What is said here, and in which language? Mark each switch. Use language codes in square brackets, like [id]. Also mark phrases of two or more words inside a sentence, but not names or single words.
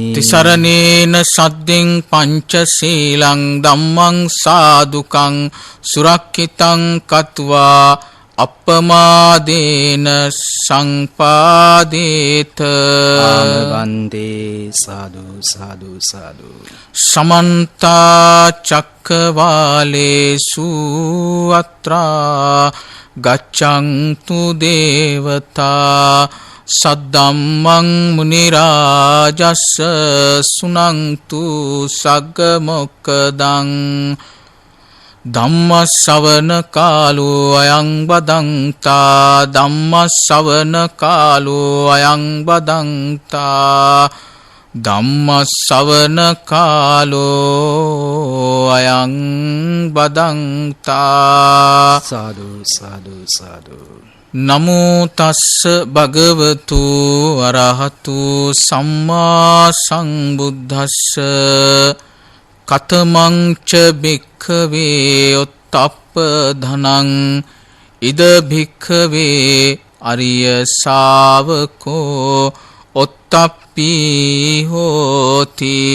[pi] තිසරණේන සද්දෙන් පංචශීලං ධම්මං සාදුකං සුරක්ඛිතං කତ୍වා අප්පමාදේන සංපාදේත. ආමවන්තේ සාදු සාදු සාදු. සමන්ත චක්කවාලේසු අත්‍රා ගච්ඡන්තු දේවතා සද්දම්මං මුනි රාජස්ස සුනන්තු සග්ග මොක්ඛදං ධම්මස්සවන කාලෝ අයං බදන්තා ධම්මස්සවන කාලෝ අයං බදන්තා ධම්මස්සවන කාලෝ අයං බදන්තා සාදු සාදු සාදු. නමෝ තස්ස භගවතු අරහතු සම්මා සම්බුද්දස්ස කතමං ච භික්ඛවේ උත්තප්ප ධනං ඉද භික්ඛවේ අරිය ශාවකෝ උත්තප්පි හෝති